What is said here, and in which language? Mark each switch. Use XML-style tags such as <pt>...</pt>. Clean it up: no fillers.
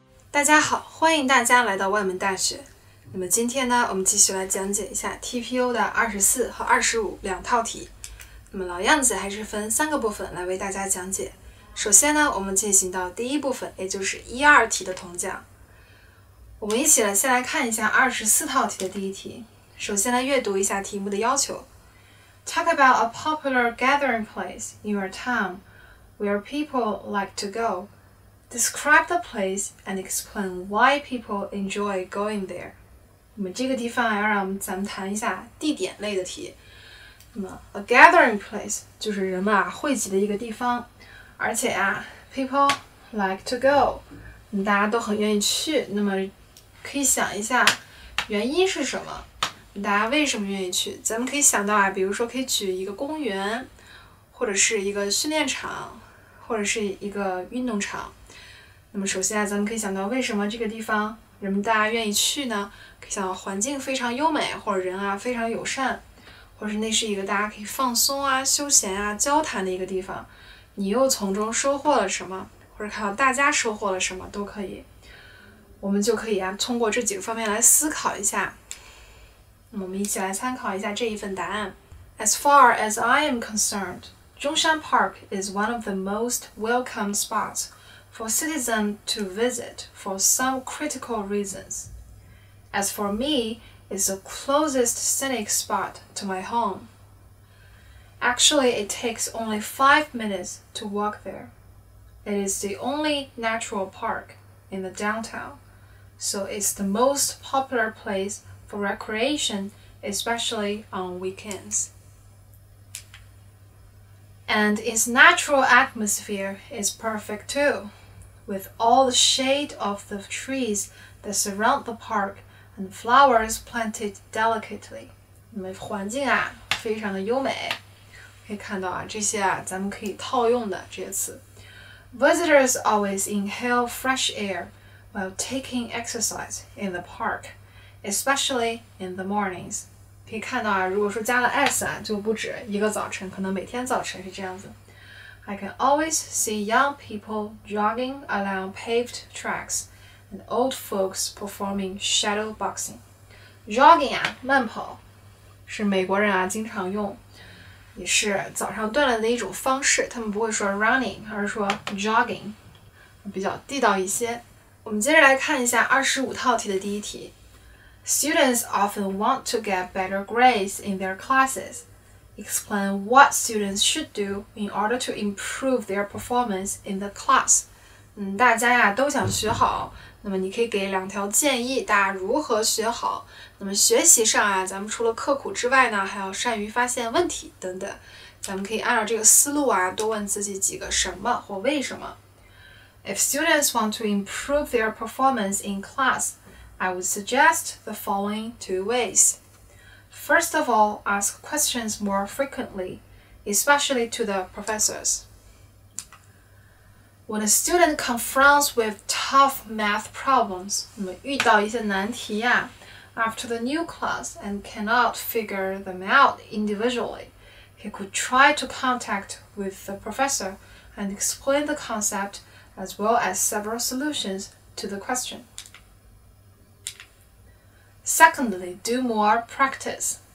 <zh>大家好，欢迎大家来到万门大学。那么今天呢，我们继续来讲解一下 TPO 的24和25两套题。那么老样子，还是分3个部分来为大家讲解。首先呢，我们进行到第一部分，也就是1、2题的同讲。我们一起先来看一下24套题的第一题。首先来阅读一下题目的要求。</zh> <en>Talk about a popular gathering place in your town where people like to go.Describe the place and explain why people enjoy going there.</en> <zh>那么这个地方要让咱们谈一下地点类的题。那么</zh> <en>a gathering place</en> <zh>就是人们汇集的一个地方，而且</zh> <en>people like to go，</en> <zh>大家都很愿意去。那么可以想一下原因是什么？大家为什么愿意去？咱们可以想到比如说可以举一个公园，或者是一个训练场，或者是一个运动场。那么首先咱们可以想到为什么这个地方人们大家愿意去呢？可以想到环境非常优美，或者人非常友善，或者是那是一个大家可以放松休闲交谈的一个地方。你又从中收获了什么，或者看到大家收获了什么都可以。我们就可以通过这几个方面来思考一下。那么我们一起来参考一下这一份答案。</zh> <en>As far as I am concerned, Zhongshan Park is one of the most welcome spots.for citizens to visit for some critical reasons. As for me, it's the closest scenic spot to my home. Actually, it takes only 5 minutes to walk there. It is the only natural park in the downtown, so it's the most popular place for recreation, especially on weekends. And its natural atmosphere is perfect too.With all the shade of the trees that surround the park and flowers planted delicately.</en> <zh>那么环境非常的优美，可以看到这些咱们可以套用的这些词。</zh> <en>Visitors always inhale fresh air while taking exercise in the park, especially in the mornings.</en> <zh>可以看到如果说加了 s 就不止一个早晨，可能每天早晨是这样子。</zh> <en>I can always see young people jogging along paved tracks and old folks performing shadow boxing.</en> <zh>Jogging 慢跑是美国人经常用，也是早上锻炼的一种方式。他们不会说 running， 而是说 jogging， 比较地道一些。我们接着来看一下25套题的第一题。</zh> <en>Students often want to get better grades in their classes.Explain what students should do in order to improve their performance in the class.</en> <zh>大家都想学好，那么你可以给2条建议，大家如何学好。那么学习上咱们除了刻苦之外呢，还要善于发现问题等等。咱们可以按照这个思路多问自己几个什么或为什么。</zh> <en>If students want to improve their performance in class, I would suggest the following 2 ways.First of all, ask questions more frequently, especially to the professors. When a student confronts with tough math problems,</en> <zh>那么遇到一些难题</zh> <en>after the new class and cannot figure them out individually, he could try to contact with the professor and explain the concept as well as several solutions to the question.Secondly, do more practice.</en>